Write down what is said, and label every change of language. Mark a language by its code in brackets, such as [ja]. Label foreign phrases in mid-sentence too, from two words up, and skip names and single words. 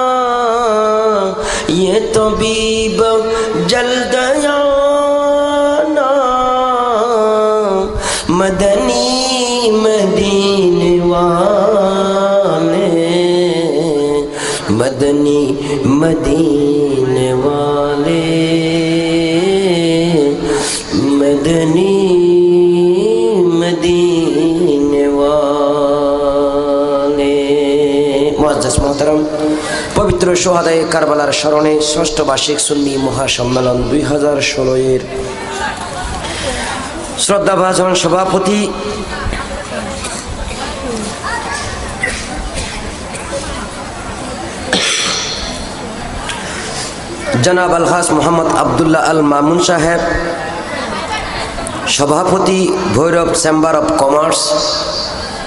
[ur] یہ طبیب جلد آنا، مدنی مدینے والے، مدنی مدینے والے، مدنی مدینے والے. معزز محترم, [bn] পবিত্র সোহাদায়ে কারবালার স্মরণে ষষ্ঠ বার্ষিক সুন্নি মহাসম্মেলন 2016 এর শ্রদ্ধাভাজন সভাপতি জনাব আলহাজ মোহাম্মদ আব্দুল্লাহ আল মামুন সাহেব, সভাপতি ভৈরব চেম্বার অফ কমার্স,